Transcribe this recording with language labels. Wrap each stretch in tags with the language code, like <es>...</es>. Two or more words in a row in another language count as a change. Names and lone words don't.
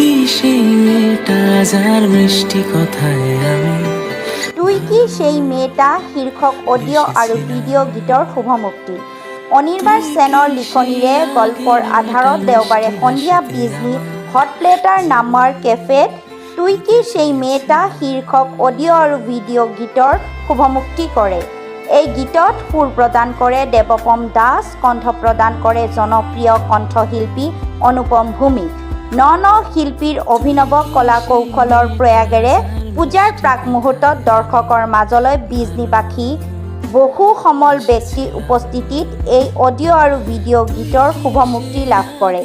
<bn>সেই মেয়েটা যার মিষ্টি কথায় আমি</bn> <as>তুই কি সেই মেয়েটা শীৰ্ষক অডিঅ' আৰু ভিডিঅ' গীতৰ শুভমুক্তি। অনিৰ্বাণ সেনৰ লিখনিৰে গল্পৰ আধাৰত দেওবাৰে সন্ধিয়া বিজনী হট প্লেটাৰ নামৰ কেফেত তুই কি সেই মেয়েটা শীৰ্ষক অডিঅ' আৰু ভিডিঅ' গীতৰ শুভমুক্তি কৰে। এই গীতত সুৰ প্ৰদান কৰে দেৱপম দাস, কণ্ঠ প্ৰদান কৰে জনপ্ৰিয় কণ্ঠশিল্পী অনুপম ভৌমিক। ন শিল্পীৰ অভিনৱ কলা কৌশলৰ প্ৰয়াগেৰে পূজাৰ প্ৰাক মুহূৰ্তত দৰ্শকৰ মাজলৈ বিজনীবাসী বহু সমল ব্যক্তিৰ উপস্থিতিত এই অডিঅ' আৰু ভিডিঅ' গীতৰ শুভমুক্তি লাভ কৰে।</as>